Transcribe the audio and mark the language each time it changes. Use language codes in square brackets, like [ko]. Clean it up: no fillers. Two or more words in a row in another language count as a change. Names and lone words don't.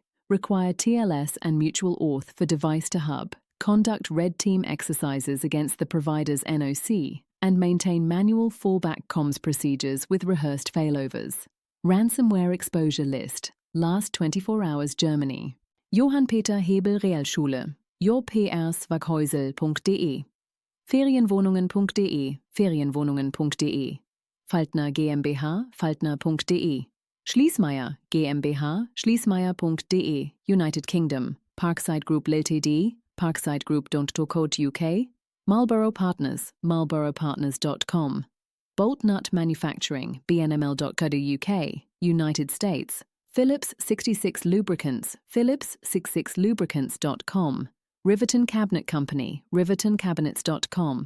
[en] Require TLS and mutual auth for device to hub. Conduct red team exercises against the provider's NOC, and maintain manual fallback comms procedures with rehearsed failovers. Ransomware exposure list. Last 24 hours Germany. Johann Peter Hebel Realschule. jprswaghäusel.de. Ferienwohnungen.de. Ferienwohnungen.de. Faltner GmbH. Faltner.de. Schließmeier GmbH. Schließmeier.de. United Kingdom. Parkside Group Ltd. parksidegroup.co.uk, Marlborough Partners, marlboroughpartners.com, Boltnut Manufacturing, bnml.co.uk, United States, Phillips 66 Lubricants, phillips66lubricants.com, Riverton Cabinet Company, rivertoncabinets.com,